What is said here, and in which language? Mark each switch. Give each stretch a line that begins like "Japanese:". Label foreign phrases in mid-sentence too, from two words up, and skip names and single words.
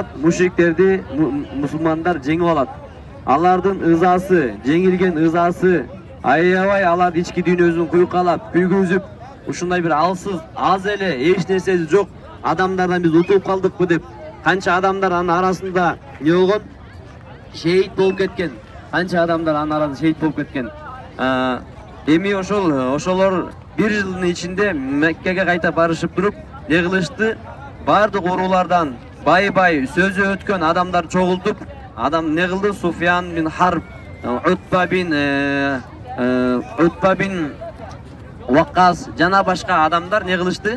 Kyrgyz: Мушриктерди мусулмандар жеңип алат. Алардын ызасы, жеңилген ызасы, аябай алар ички дүйнөсүн куйкалап, күйгүзүп, ушундай бир алсыз, аз эле, эч нерсеси жок адамдардан биз утуп калдыкпы деп, канча адамдар анын арасында не болгон? Шейит болуп кеткен. Канча адамдар анарада шейит болуп кеткен. Эми ошолор bir жылдын ичинде Меккеге кайта барышып туруп, не кылышты? Бардык уруулардан бай сөзү өткөн адамдар чогултуп, адам не кылды? Суфьян бин Харб, Утба бин Ваккас жана башка адамдар не кылышты?